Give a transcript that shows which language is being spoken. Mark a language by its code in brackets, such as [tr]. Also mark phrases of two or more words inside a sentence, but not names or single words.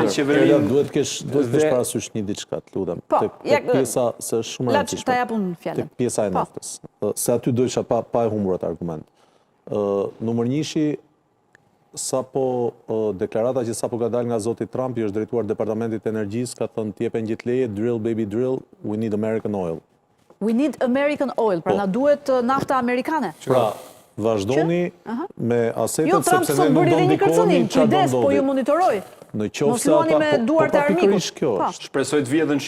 [sq] Duhet kesh parasysh një diçka, të lutem. Tek pjesa se është shumë e rëndësishme. Ta japun fjalën. Tek pjesa e naftës. Se aty do isha pa e humbur atë argument. Numër 1 sapo deklarata që sapo ka dalë nga zoti Trump i është drejtuar Departamentit të Energjisë, ka thënë t'jepen gjithë leje, [en] drill baby drill, we need American oil. We need American oil, [sq] pra na duhet nafta amerikane. Pra, vazhdoni me asetet Jo, Trump sot bëri dhe një kërcënim, kujdes, po ju monitoroj. Në qoftë Mos luani me duart e armikut. Shpresoj të vijë edhe në